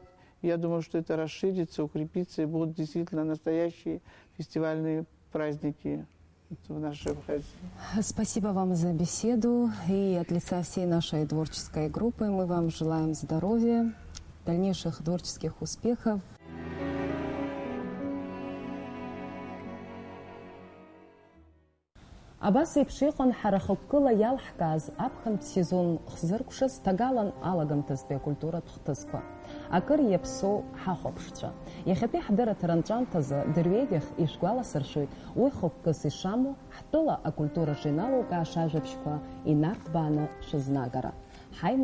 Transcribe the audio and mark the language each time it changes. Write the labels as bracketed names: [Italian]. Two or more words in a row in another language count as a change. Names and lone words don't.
[Russian] Я думаю, что это расширится, укрепится и будут действительно настоящие фестивальные праздники в нашей Абхазии. Спасибо вам за беседу. И от лица всей нашей творческой группы мы вам желаем здоровья, дальнейших творческих успехов. [Abkhazian] Абас еиԥш иҟан ҳара хықәкыла иалҳкааз аԥхынтә сезон хзыркәшаз ҭагалан алагамҭазтәи акультуратә хҭысқәа. Акыр иаԥсоу ҳахәаԥшцәа. Иахьатәи ҳдырраҭара анҵәамҭазы дырҩегьых ишәгәаласыршәоит уи хықәкыс ишамоу ҳтәыла акультураҿы иналукааша ажәабжьқәа инарҭбааны шызнагара.